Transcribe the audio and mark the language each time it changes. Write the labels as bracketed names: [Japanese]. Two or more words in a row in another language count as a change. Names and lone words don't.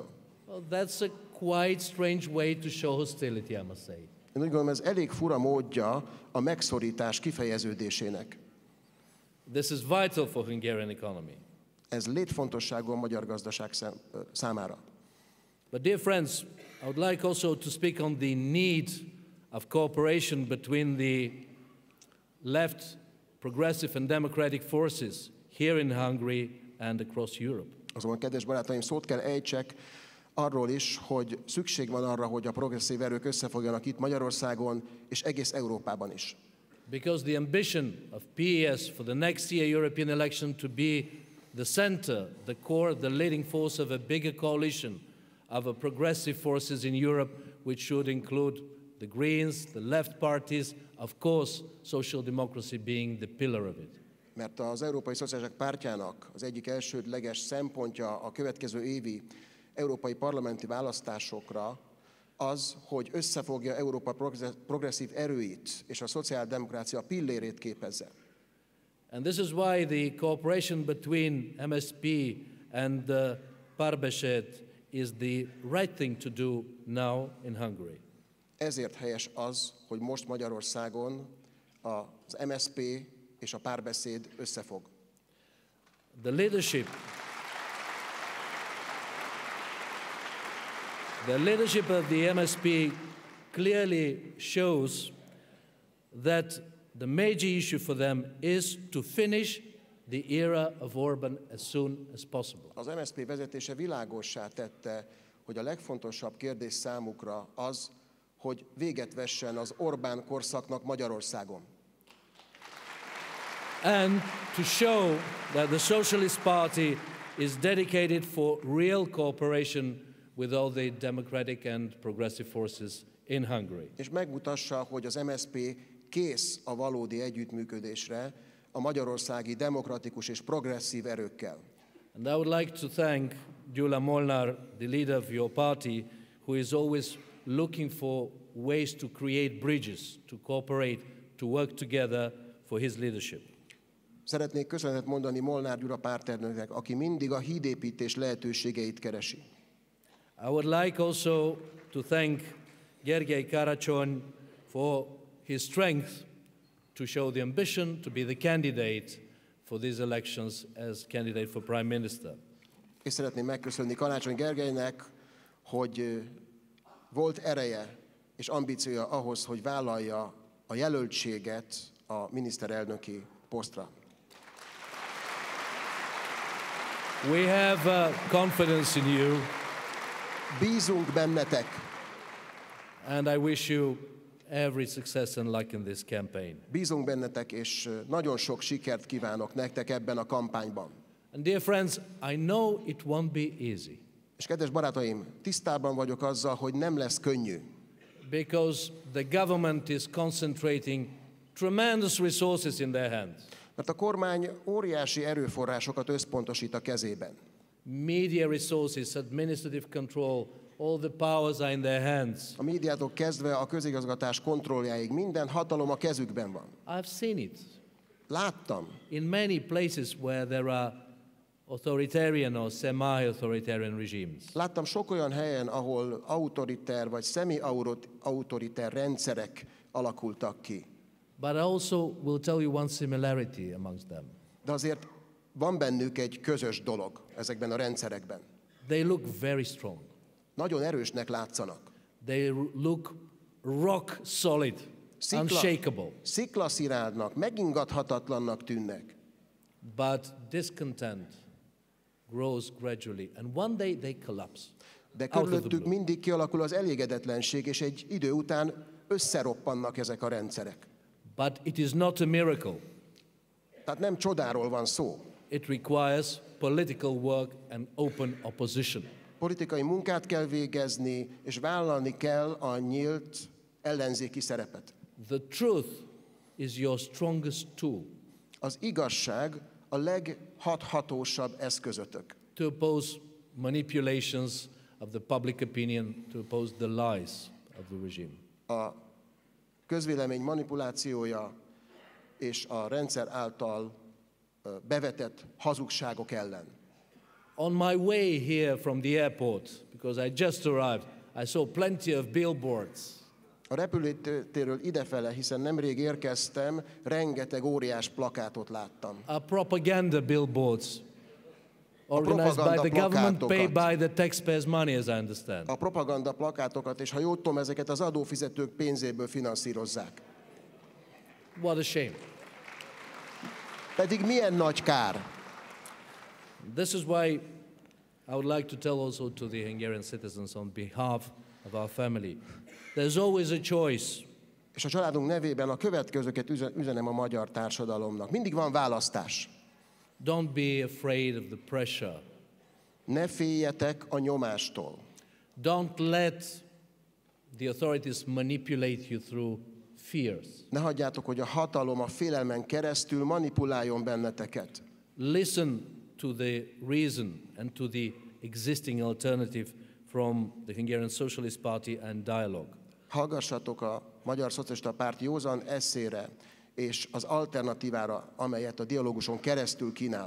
[English] Well, that's a quite strange way to show hostility, I must say. [Hungarian] Én úgy gondolom, ez elég fura módja a megszorítás kifejeződésének. [English] This is vital for Hungarian economy. [Hungarian] Ez létfontosságú a magyar gazdaság számára. [English] But dear friends, I would like also to speak on the need of cooperation between the left, progressive and democratic forces here in Hungary and across Europe. [Hungarian] Azonban, kedves barátaim, szót kell ejtsek arról is, hogy szükség van arra, hogy a progresszív erők összefogjanak itt Magyarországon és egész Európában is. [English] Because the ambition of PES for the next year European election to be the center, the core, the leading force of a bigger coalition of a progressive forces in Europe, which should include the Greens, the left parties, of course, social democracy being the pillar of it. [Hungarian] Mert az Európai Szocialisták Pártjának az egyik elsődleges szempontja a következő évi európai parlamenti választásokra az, hogy összefogja Európa progresszív erőit, és a szociáldemokrácia pillérét képezze. [English] And this is why the cooperation between MSZP and the Párbeszéd is the right thing to do now in Hungary. [Hungarian] Ezért helyes az, hogy most Magyarországon az MSZP és a Párbeszéd összefog. [English] The leadership of the MSZP clearly shows that the major issue for them is to finish the era of Orbán as soon as possible. [Hungarian] Az MSZP vezetése világossá tette, hogy a legfontosabb kérdés számukra az, hogy véget vessen az Orbán korszaknak Magyarországon. [English] And to show that the Socialist Party is dedicated for real cooperation with all the democratic and progressive forces in Hungary. [Hungarian] És megmutassa, hogy az MSZP kész a valódi együttműködésre a magyarországi demokratikus és progresszív erőkkel. [English] And I would like to thank Gyula Molnár, the leader of your party, who is always looking for ways to create bridges, to cooperate, to work together for his leadership. [Hungarian] Szeretnék köszönetet mondani Molnár Gyula pártelnöknek, aki mindig a hídépítés lehetőségeit keresi. [English] I would like also to thank Gergely Karacsony for his strength to show the ambition to be the candidate for these elections as candidate for Prime Minister. [Hungarian] És szeretném megköszönni Karácsony Gergelynek, hogy volt ereje és ambíciója ahhoz, hogy vállalja a jelöltséget a miniszterelnöki posztra. [English] We have confidence in you. [Hungarian] Bízunk bennetek. [English] And I wish you every success and luck in this campaign. [Hungarian] Bízunk bennetek, és nagyon sok sikert kívánok nektek ebben a kampányban. [English] And dear friends, I know it won't be easy. [Hungarian] És kedves barátaim, tisztában vagyok azzal, hogy nem lesz könnyű. [English] Because the government is concentrating tremendous resources in their hands. [Hungarian] Mert a kormány óriási erőforrásokat összpontosít a kezében. [English] Media resources, administrative control, all the powers are in their hands. [Hungarian] A médiától kezdve a közigazgatás kontrolljáig minden hatalom a kezükben van. [English] I've seen it. [Hungarian] Láttam. [English] In many places where there are authoritarian or semi-authoritarian regimes. [Hungarian] Láttam sok olyan helyen, ahol autoriter vagy szemi-autoriter rendszerek alakultak ki. [English] But I also will tell you one similarity amongst them. [Hungarian] De azért van bennük egy közös dolog ezekben a rendszerekben. [English] They look very strong. [Hungarian] Nagyon erősnek látszanak. [English] They look rock solid, unshakable. [Hungarian] Sziklaszilárnak, megingathatatlannak tűnnek. [English] But discontent grows gradually, and one day they collapse. [Hungarian] De körülöttük mindig kialakul az elégedetlenség, és egy idő után összeroppannak ezek a rendszerek. [English] But it is not a miracle. [Hungarian] Tehát nem csodáról van szó. [English] It requires political work and open opposition. [Hungarian] Politikai munkát kell végezni, és vállalni kell a nyílt ellenzéki szerepet. [English] The truth is your strongest tool. [Hungarian] Az igazság a leghathatósabb eszközötök. [English] To oppose manipulations of the public opinion, to oppose the lies of the regime. [Hungarian] A közvélemény manipulációja és a rendszer által bevetett hazugságok ellen. [English] On my way here from the airport, because I just arrived, I saw plenty of billboards. [Hungarian] A repülőtérről idefele, hiszen nemrég érkeztem, rengeteg óriás plakátot láttam. [English] A propaganda billboards organized by the government, paid by the taxpayers' money, as I understand. [Hungarian] A propaganda plakátokat, és ha jól tudom, ezeket az adófizetők pénzéből finanszírozzák. [English] What a shame. [Hungarian] Pedig milyen nagy kár. [English] This is why I would like to tell also to the Hungarian citizens on behalf of our family. There's always a choice. [Hungarian] És a családunk nevében a következőket üzenem a magyar társadalomnak. Mindig van választás. [English] Don't be afraid of the pressure. [Hungarian] Ne féljetek a nyomástól. [English] Don't let the authorities manipulate you through fears. [Hungarian] Ne hagyjátok, hogy a hatalom a félelmen keresztül manipuláljon benneteket. [English] Listen to the reason and to the existing alternative from the Hungarian Socialist Party and dialogue. [Hungarian] Hallgassatok a Magyar Szocialista Párt józan esszére és az alternatívára, amelyet a dialóguson keresztül kínál.